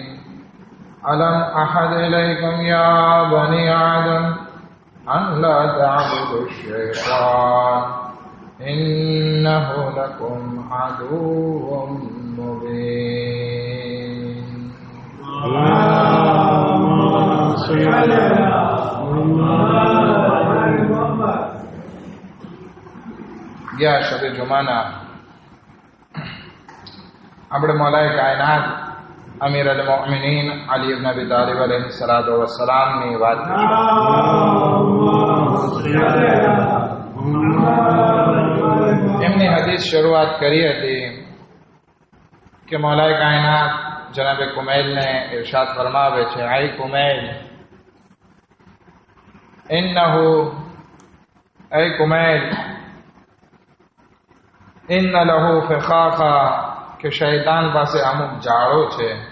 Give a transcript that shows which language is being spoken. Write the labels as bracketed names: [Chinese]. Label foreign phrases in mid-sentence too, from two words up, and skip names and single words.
[Arabic] ألم أحد إليكم يا بني آدم أن لا تعبدوا الشيطان إنه لكم عدو مبين. اللهم صل على محمد. [Gujarati] ગયા શબે જુમાના આપણે મૌલાએ કાયનાત [Arabic] أمير المؤمنين [Gujarati] અલી ઇબ્ન અબી તાલિબ [Arabic] عليه الصلاة والسلام [Gujarati] ની વાત એમની હદીસ શરૂઆત કરી હતી કે મૌલાએ કાયનાત જનાબે કુમૈલને ઇરશાદ ફરમાવે છે: આઈ કુમૈલ, [Arabic] إنه يا كميل إن له فخاخا, [Gujarati] કે શૈતાન પાસે અમુક જાળો છે.